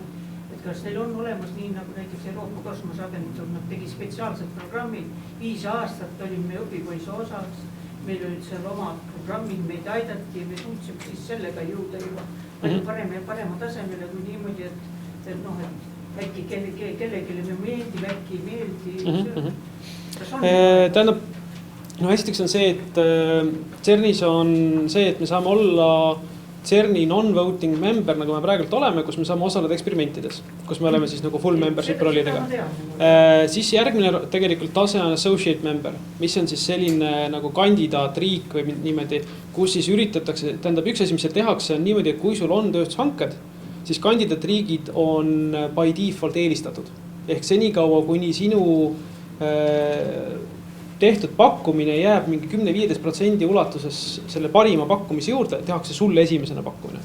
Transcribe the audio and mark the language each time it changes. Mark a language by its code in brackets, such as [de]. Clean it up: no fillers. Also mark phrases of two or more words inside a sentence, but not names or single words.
[et] Et kas neil on olemas nii nagu näiteks Euroopa Kosmoseagentuur, nad tegi spetsiaalsed programmid, 5 aastat olime me õpipoisi osas, meil olid seal omad programmid, meid aidati ja me suutsime siis sellega jõuda juba parema tasemele kui niimoodi, et äkki kellelegi me meeldib, äkki ei meeldi. Tähendab, esiteks on see, et CERNis on see, et me saame olla CERN-i [en] non-voting member, [et] nagu me praegult oleme, kus me saame osaleda eksperimentides, kus me oleme siis nagu [en] full membership [et] rollidega. Siis järgmine tegelikult tase on [en] associate member, [et] mis on siis selline nagu kandidaatriik või niimoodi, kus siis üritatakse, tähendab üks asi, mis seal tehakse, on niimoodi, et kui sul on tööstushanked, siis kandidaatriigid on [en] by default [et] eelistatud. Ehk senikaua, kuni sinu tehtud pakkumine jääb mingi 10-15% ulatuses selle parima pakkumise juurde, tehakse sulle esimesena pakkumine.